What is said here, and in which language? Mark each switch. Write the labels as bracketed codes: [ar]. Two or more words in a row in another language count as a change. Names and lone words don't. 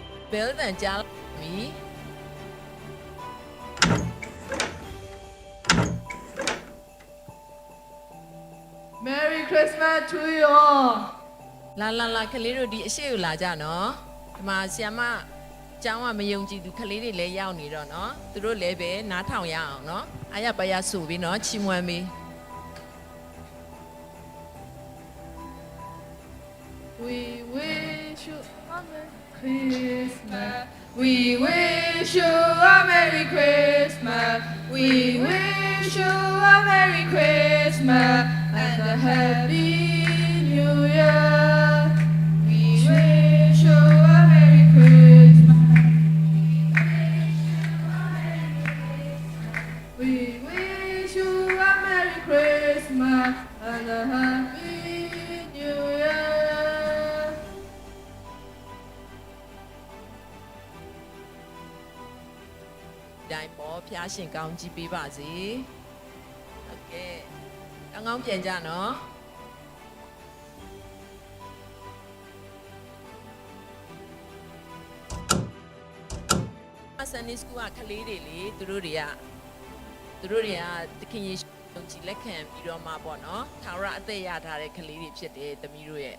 [my] bell တန်ကြားပြီ [en] Merry Christmas to you all [my] လာကလေးတို့ဒီအရှိကိုလာကြနော်ဒီမှာဆီယမကျောင်းကမယုံကြည်သူကလေးတွေလည်းရောက်နေတော့နော်သူတို့လည်းပဲနားထောင်ရအောင်နော်အားရပါရဆိုပြီးနော်ချီးမွမ်းပြီး [en] We wish you a Merry Christmas. We wish you a Merry Christmas. We wish you a Merry Christmas and a Happy New Year. We wish you a Merry Christmas. We wish you a Merry Christmas and a Happy New Year. [my] တိုင်းပေါ်ဖျားရှင်ကောင်းကြီးပေးပါစေဟုတ်ကဲ့ကောင်းပြန်ကြနော် Sunday School ကကလေးတွေလေသူတို့တွေကတခင်ယေရှုယုံကြည်လက်ခံပြီးတော့မှပေါ့နော်ထာဝရအသက်ရထားတဲ့ကလေးတွေဖြစ်တယ်သမီးတို့ရဲ့